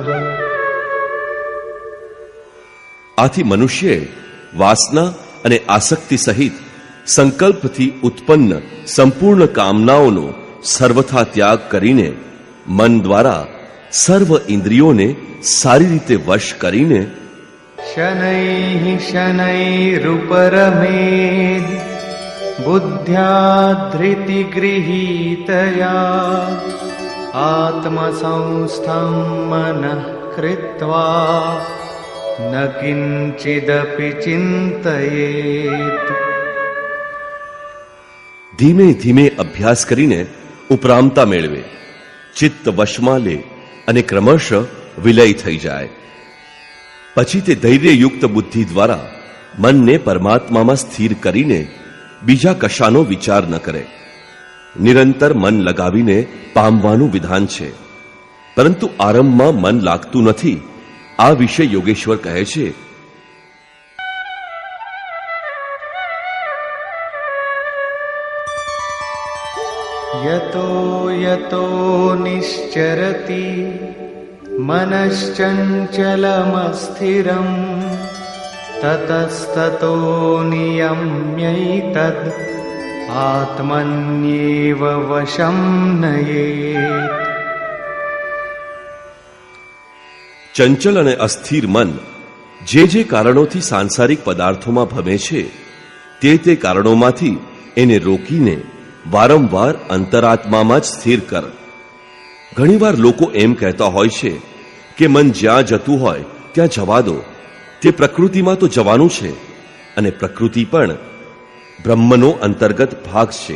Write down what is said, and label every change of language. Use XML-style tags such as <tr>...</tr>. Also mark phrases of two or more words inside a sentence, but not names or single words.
<gu>આથી મનુષ્યે વાસના અને આસક્તિ સહિત સંકલ્પથી ઉત્પન્ન સંપૂર્ણ કામનાઓનો સર્વથા ત્યાગ કરીને મન દ્વારા સર્વ ઇન્દ્રિયોને સારી રીતે વશ કરીને</gu> <sa>शनैः शनैरुपरमेद् बुद्ध्या धृतिगृहीतया आत्मसंस्थं मनः कृत्वा न किंचिदपि चिंतयेत्.</sa> <gu>ધીમે ધીમે અભ્યાસ કરીને ઉપરામતા મેળવે, ચિત્ત વશમાં લે અને ક્રમશઃ વિલય થઈ જાય. પછી તે ધૈર્યયુક્ત બુદ્ધિ દ્વારા મનને પરમાત્મામાં સ્થિર કરીને બીજા કશાનો વિચાર ન કરે. નિરંતર મન લગાવીને પામવાનું વિધાન છે, પરંતુ આરંભમાં મન લાગતું નથી. આ વિશે યોગેશ્વર કહે છે,</gu> <sa>यतो यतो निश्चरति मनश्चञ्चलमस्थिरं ततस्ततो नियम्यैतद् आत्मन्येव वशं नयेत्.</sa> <gu>ચંચલ અને અસ્થિર મન જે જે કારણોથી સાંસારિક પદાર્થોમાં ભમે છે તે કારણોમાંથી એને રોકીને વારંવાર અંતરાત્મામાં જ સ્થિર કર. ઘણીવાર લોકો એમ કહેતા હોય છે કે મન જ્યાં જતું હોય ત્યાં જવા દો, તે પ્રકૃતિમાં તો જવાનું છે, અને પ્રકૃતિ પણ બ્રહ્મનો અંતર્ગત ભાગ છે.</gu>